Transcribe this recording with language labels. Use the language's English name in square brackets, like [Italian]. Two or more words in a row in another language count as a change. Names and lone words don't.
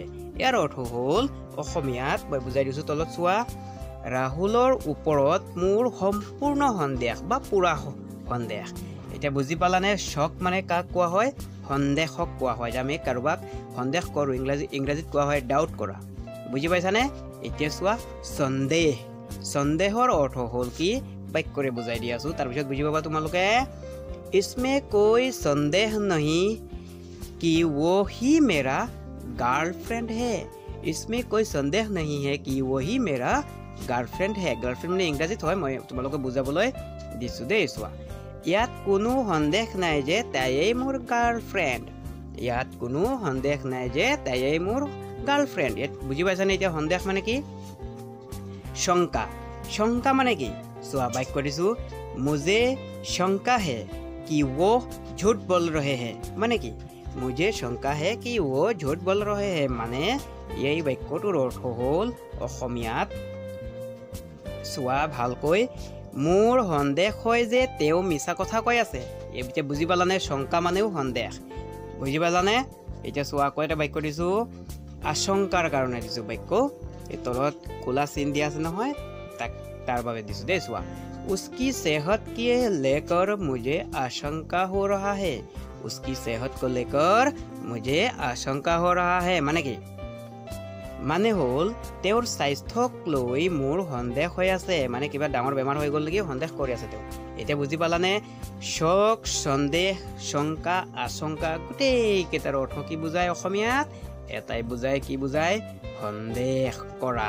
[Assamese] ইয়াৰ অৰ্থ হ'ল অসমীয়াত মই বুজাই দিছোঁ তলত চোৱা, ৰাহুলৰ ওপৰত মোৰ সম্পূৰ্ণ সন্দেহ বা পুৰা সন্দেহ। এতিয়া বুজি পালানে? শক মানে কাক কোৱা হয়? সন্দেহক কোৱা হয়। আমি কাৰোবাক সন্দেহ কৰোঁ, ইংৰাজীত কোৱা হয় ডাউট কৰা। বুজি পাইছানে? এতিয়া চোৱা, সন্দেহ। সন্দেহৰ অৰ্থ হ'ল কি বাক্যৰে বুজাই দি আছোঁ, তাৰপিছত বুজি পাবা তোমালোকে। [Hindi] इसमें कोई संदेह नहीं कि वो ही मेरा गर्लफ्रेंड है। इसमें कोई संदेह नहीं है कि वो ही मेरा गर्लफ्रेंड है। [Assamese] গাৰ্লফ্ৰেণ্ড মানে ইংৰাজীত হয়, মই তোমালোকে বুজাবলৈ দিছোঁ দেই। চোৱা, ইয়াত কোনো সন্দেহ নাই যে তাইয়েই মোৰ গাৰ্লফ্ৰেণ্ড। ইয়াত কোনো সন্দেহ নাই যে তাইয়েই মোৰ গাৰ্লফ্ৰেণ্ড। ইয়াত বুজি পাইছানে? এতিয়া সন্দেহ মানে কি? শংকা। শংকা মানে কি? চোৱা, বাক্য দিছোঁ, [Hindi] मुझे शंका है कि वो झूठ बोल रहे हैं। [Assamese] মানে কি? [Hindi] मुझे शंका है कि वो झूठ बोल रहे हैं। [Assamese] মানে এই বাক্যটোৰ অৰ্থ হ'ল অসমীয়াত চোৱা ভালকৈ, মোৰ সন্দেহ হয় যে তেওঁ মিছা কথা কৈ আছে। এতিয়া বুজি পালানে? শংকা মানেও সন্দেহ। বুজি পালানে? এতিয়া চোৱা, আকৌ এটা বাক্য দিছোঁ, আশংকাৰ কাৰণে দিছোঁ বাক্য। এই তলত ক'লা চিন দিয়া আছে নহয়, তাৰ বাবে দিছোঁ দেই। চোৱা, [Hindi] उसकी सेहत के लेकर मुझे आशंका हो रहा है। उसकी सेहत को लेकर मुझे आशंका हो रहा है। [Assamese] মানে কি? মানে হ'ল তেওঁৰ স্বাস্থ্যক লৈ মোৰ সন্দেহ হৈ আছে। মানে কিবা ডাঙৰ বেমাৰ হৈ গ'ল নেকি, সন্দেহ কৰি আছে তেওঁ। এতিয়া বুজি পালানে? শক, সন্দেহ, শংকা, আশংকা গোটেইকেইটাৰ অৰ্থ কি বুজায় অসমীয়াত? এটাই বুজায়। কি বুজায়? সন্দেহ কৰা।